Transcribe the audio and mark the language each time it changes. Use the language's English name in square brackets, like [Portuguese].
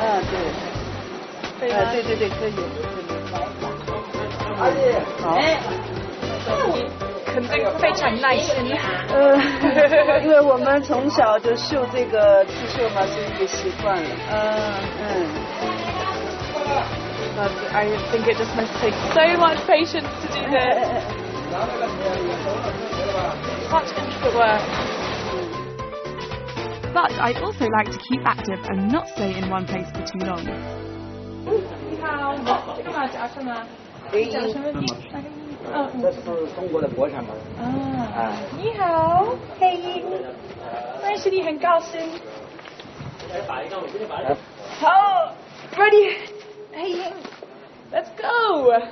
[Chinese] 对。对，可以。好。肯定非常耐心。因为我们从小就绣这个刺绣嘛，所以也习惯了。 [English] But I think it just must take so much patience to do this. Such intricate work. But I also like to keep active and not stay in one place for too long. [Chinese] 你好，这个马甲是吗？讲什么？这是中国的国产嘛。你好，黑鹰，认识你很高兴。好 ， [English] ready， [Chinese] 黑鹰 ， [English] Let's go。